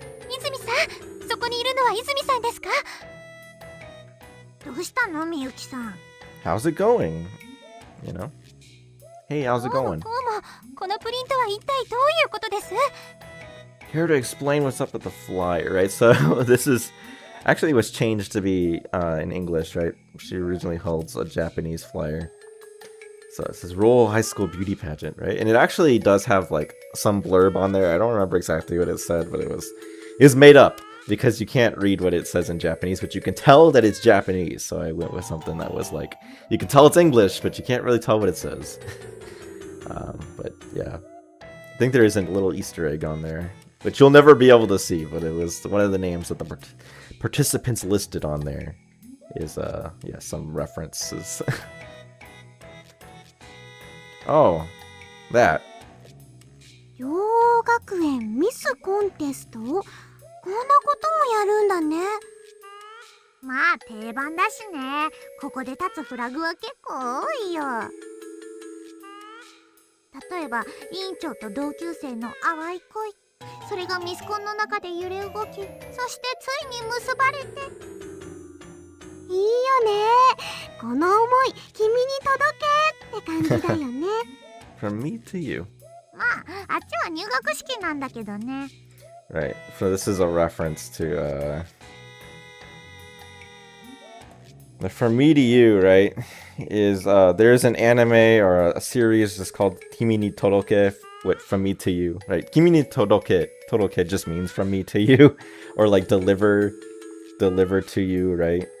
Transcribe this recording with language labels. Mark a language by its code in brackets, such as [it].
[ja] 泉さん、そこにいるのは泉さんですか？どうしたの、みゆきさん。 [en] How's it going? You know? Hey, how's it [ja] どうも [en] going? [ja] こうも、このプリントは一体どういうことです？ [en] Here to explain what's up with the flyer, right? So this is actually was changed to be in English, right? She originally holds a Japanese flyer. So it says Royal High School Beauty Pageant, right? And it actually does have like some blurb on there. I don't remember exactly what it said, but it was made up because you can't read what it says in Japanese, but you can tell that it's Japanese. So I went with something that was like, you can tell it's English, but you can't really tell what it says. But yeah, I think there is a little Easter egg on there, which you'll never be able to see, but it was one of the names that the participants listed on there is, yeah, some references. Oh, that. [ja] 養学園ミスコンテスト？こんなこともやるんだね。まあ定番だしね。ここで立つフラグは結構多いよ。例えば委員長と同級生の淡い恋、それがミスコンの中で揺れ動き、そしてついに結ばれて。いいよね。この思い君に届けって感じだよね。 [en] From me to you. [ja] まああっちは入学式なんだけどね。 [en] Right. So this is a reference to From me to you, right? Is there's an anime or a series just called Kimi ni Toroke with From Me to You, right? Kimi ni Toroke just means from me to you, or like deliver to you, right?